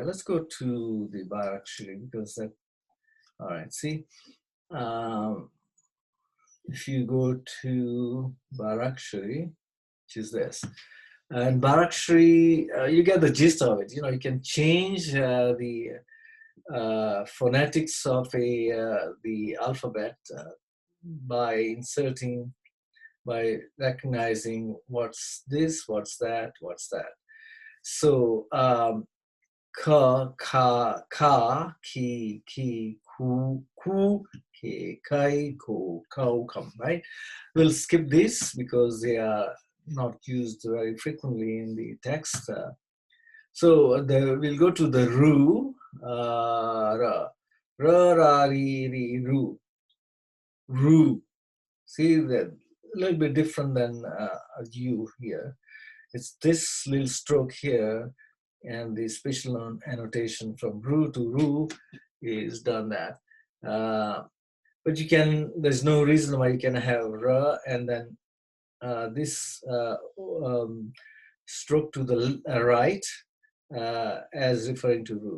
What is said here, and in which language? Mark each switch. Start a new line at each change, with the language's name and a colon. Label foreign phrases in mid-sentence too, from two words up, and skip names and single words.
English: Let's go to the Barakshari because that, all right, see, if you go to Barakshari, which is this, and Barakshari, you get the gist of it. You know, you can change the phonetics of the alphabet by recognizing what's this, what's that, what's that. So ka, ka, ka, ki, ku, ke, kai, ko, kau, kam, right? We'll skip this because they are not used very frequently in the text. So we'll go to the ru, ra, ra, ra, ri, ru, ru. See, that a little bit different than a U here. It's this little stroke here, and the special annotation from ru to ru is done that. But you can, there's no reason why you can have ra and then this stroke to the right as referring to ru.